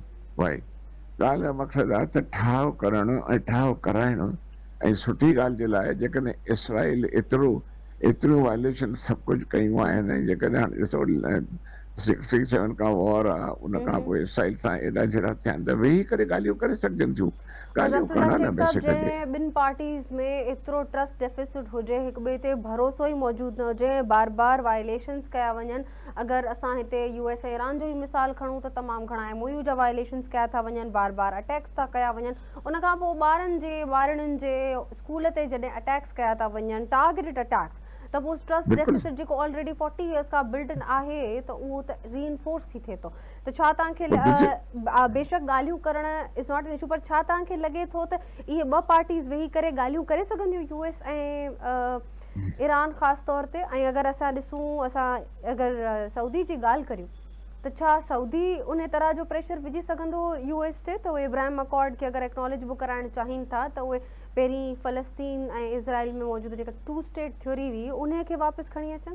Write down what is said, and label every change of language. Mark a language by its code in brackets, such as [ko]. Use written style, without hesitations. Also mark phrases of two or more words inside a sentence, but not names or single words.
[sd] भाई ॻाल्हि जो मक़सदु आहे त ठाह करणु ऐं ठाह कराइणु ऐं सुठी ॻाल्हि जे लाइ जेकॾहिं इसराइल एतिरियूं वायलेशन सभु कुझु कयूं आहिनि, ऐं जेकॾहिं हाणे ॾिसो 67 खां वॉर आहे, उन खां पोइ इसराइल सां एॾा जहिड़ा थिया आहिनि त वेही करे ॻाल्हियूं करे सघजनि थियूं, ॻाल्हियूं करणु न बेसिक हुजे। ॿिनि पार्टीज़ में एतिरो [en] trust deficit [sd] हुजे, हिक ॿिए ते भरोसो ई मौजूदु न हुजे, बार बार वायलेशंस कया वञनि। अगरि असां हिते यूएस ऐं ईरान जो ई मिसाल खणूं त तमामु घणा MOU जा वायलेशंस कया था वञनि, बार बार अटैक्स था कया वञनि। उन खां पोइ ॿारनि जे स्कूल ते जॾहिं अटैक्स कया था वञनि, [en] targeted attacks, [sd] त पोइ [en] trust deficit [sd] जेको [en] already 40 years [sd] खां [en] built in [sd] आहे त उहो त रीइंफोर्स थी थिए थो। त छा तव्हांखे बेशक ॻाल्हियूं करणु [en] is not an issue, [sd] पर छा तव्हांखे लॻे थो त इहे ॿ पार्टीज़ वेही करे ॻाल्हियूं करे सघंदियूं, यूएस ऐं ईरान ख़ासि तौर ते? ऐं अगरि असां ॾिसूं, असां अगरि सऊदी जी ॻाल्हि करियूं त छा सऊदी उन तरह जो प्रेशर विझी सघंदो यूएस ते त उहे इब्राहिम अकॉर्ड खे अगरि एक्नॉलेज बि कराइणु चाहिनि था त उहे पहिरीं फ़लस्तीन ऐं इज़राइल में मौजूदु जेका [en] 2 state theory [sd] हुई उन खे वापसि खणी अचनि?